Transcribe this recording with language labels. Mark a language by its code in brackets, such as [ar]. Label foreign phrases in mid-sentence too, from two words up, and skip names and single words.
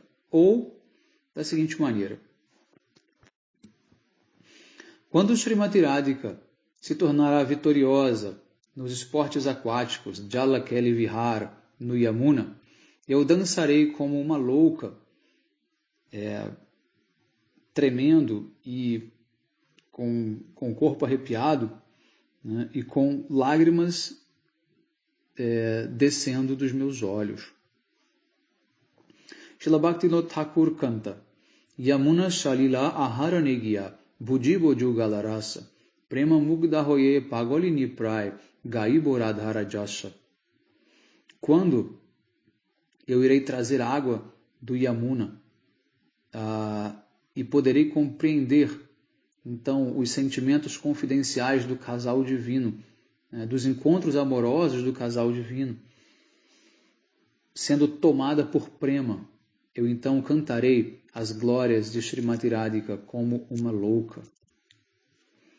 [pt] Ou, da seguinte maneira: quando Srimati Radhika se tornará vitoriosa nos esportes aquáticos, Jalakeli Vihara, no Yamuna, eu dançarei como uma louca, tremendo e com o corpo arrepiado, né, e com lágrimas descendo dos meus olhos. Srila Bhaktivinoda Thakur canta: [bn] যমুনা সলিল আহরণে গিয়া বুঝিব যুগলরস প্রেম মুগ্ধ হয়ে পাগলিনী প্রায় গাইব রাধার যশ. [pt] Quando eu irei trazer água do Yamuna e poderei compreender então os sentimentos confidenciais do casal divino, dos encontros amorosos do casal divino, sendo tomada por prema, eu então cantarei as glórias de Srimati Radhika como uma louca.